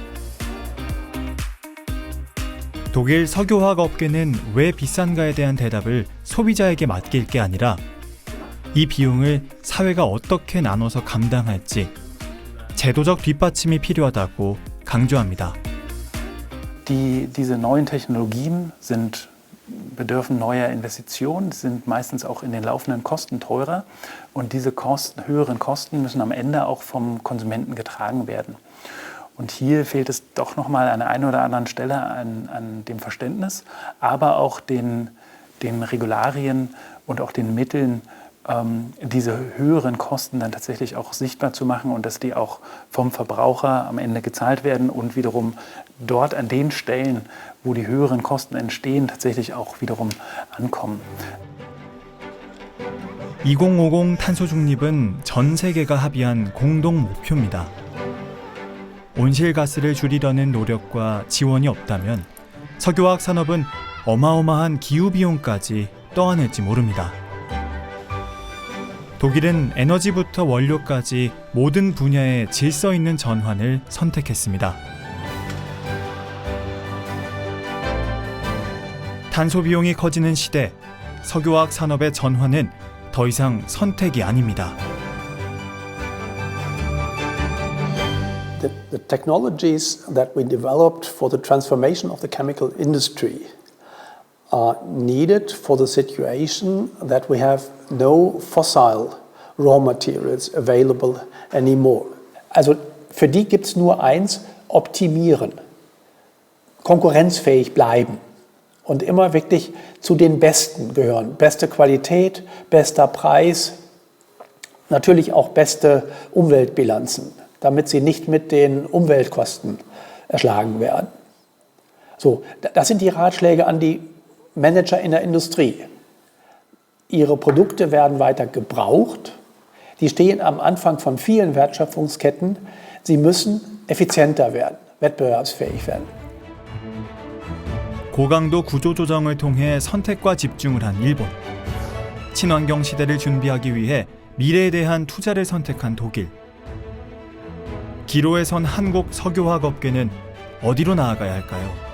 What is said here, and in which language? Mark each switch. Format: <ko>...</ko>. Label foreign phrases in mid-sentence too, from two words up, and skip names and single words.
<ko>독일 석유화학 업계는 왜 비싼가에 대한 대답을 소비자에게 맡길 게 아니라 이 비용을 사회가 어떻게 나눠서 감당할지 제도적 뒷받침이 필요하다고 강조합니다.</ko> <de>Diese neuen Technologien bedürfen neuer Investitionen, sind meistens auch in den laufenden Kosten teurer und diese höheren Kosten müssen am Ende auch vom Konsumenten getragen werden. Und hier fehlt es doch nochmal an der einen oder anderen Stelle an dem Verständnis, aber auch den Regularien und auch den Mitteln, diese höheren Kosten dann tatsächlich auch sichtbar zu machen und dass die auch vom Verbraucher am Ende gezahlt werden und wiederum dort an den Stellen, wo die höheren Kosten entstehen, tatsächlich auch wiederum ankommen.</de> <ko>2050 탄소 중립은 전 세계가 합의한 공동 목표입니다. 온실가스를 줄이려는 노력과 지원이 없다면 석유화학 산업은 어마어마한 기후비용까지 떠안을지 모릅니다. 독일은 에너지부터 원료까지 모든 분야에 질서 있는 전환을 선택했습니다. 탄소 비용이 커지는 시대, 석유화학 산업의 전환은 더 이상 선택이 아닙니다.</ko> <en>The technologies that we developed for the transformation of the chemical industry are needed for the situation that we have no fossil raw materials available anymore.</en> <de>Also für die gibt es nur eins, optimieren, konkurrenzfähig bleiben und immer wirklich zu den Besten gehören. Beste Qualität, bester Preis, natürlich auch beste Umweltbilanzen, damit sie nicht mit den Umweltkosten erschlagen werden. So, das sind die Ratschläge an die Manager in der Industrie. Ihre Produkte werden weiter gebraucht. Die stehen am Anfang von vielen Wertschöpfungsketten. Sie müssen effizienter werden, wettbewerbsfähig werden.</de> <ko>고강도 구조조정을 통해 선택과 집중을 한 일본. 친환경 시대를 준비하기 위해 미래에 대한 투자를 선택한 독일. 기로에 선 한국 석유화학 업계는 어디로 나아가야 할까요?</ko>